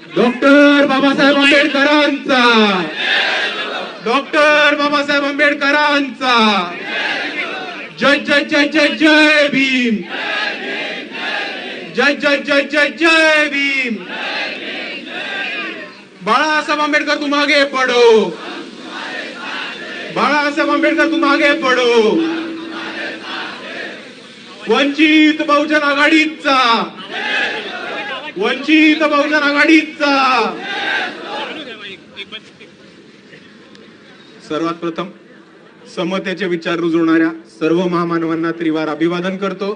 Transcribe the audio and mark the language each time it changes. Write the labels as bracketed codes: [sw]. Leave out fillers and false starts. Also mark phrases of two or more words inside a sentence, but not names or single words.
[mr] डॉक्टर बाबासाहेब आंबेडकरांचा, डॉक्टर बाबासाहेब आंबेडकरांचा जय जय जय जय जय भीम, जय जय जय जय जय भीम। [hi] बाळासाहेब आंबेडकर तुम आगे पढ़ो, बाळासाहेब आंबेडकर तुम आगे पढ़ो। [mr] वंचित बहुजन आघाडीचा, वंचित बहुजन आघाडीचा। सर्वात प्रथम समतेचे विचार रुजवणाऱ्या सर्व महामानवांना त्रिवार अभिवादन करतो।